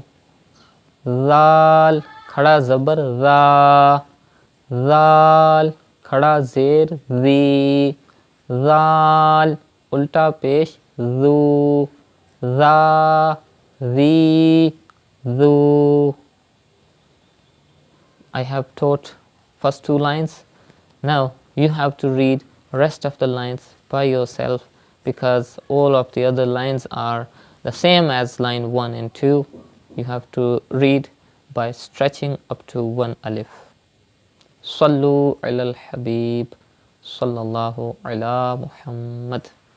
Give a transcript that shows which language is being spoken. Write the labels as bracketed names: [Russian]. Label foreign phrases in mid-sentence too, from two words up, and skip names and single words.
[Urdu] ذال کھڑا زبر ذا، ذال کھڑا زیر ذی، ذال الٹا پیش ذو، ذا ذی ذو. [English] I have taught first 2 lines. Now you have to read rest of the lines by yourself, because all of the other lines are the same as line 1 and 2. You have to read by stretching up to 1 alif. [Arabic] صلوا على الحبيب، صلى الله على محمد.